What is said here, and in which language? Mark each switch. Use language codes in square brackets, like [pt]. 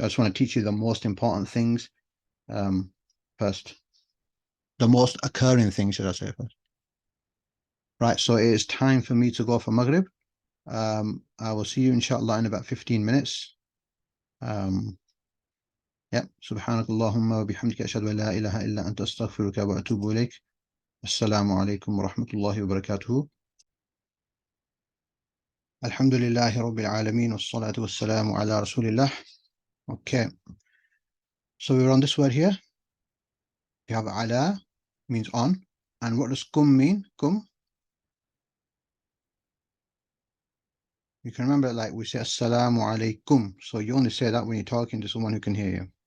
[en] I just want to teach you the most important things first. The most occurring things, should I say first? Right, so it is time for me to go for Maghrib. I will see you inshallah in about 15 minutes. Yep. [ar] سبحانك اللهم وبحمدك أشهد أن لا إله إلا أنت أستغفرك وأتوب إليك. السلام عليكم ورحمة الله وبركاته. الحمد لله رب العالمين والصلاة والسلام على رسول الله. [en] Okay. So we're on this word here. You have ala, means on. And what does kum mean? Kum? You can remember, like we say assalamu alaikum. So you only say that when you're talking to someone who can hear you.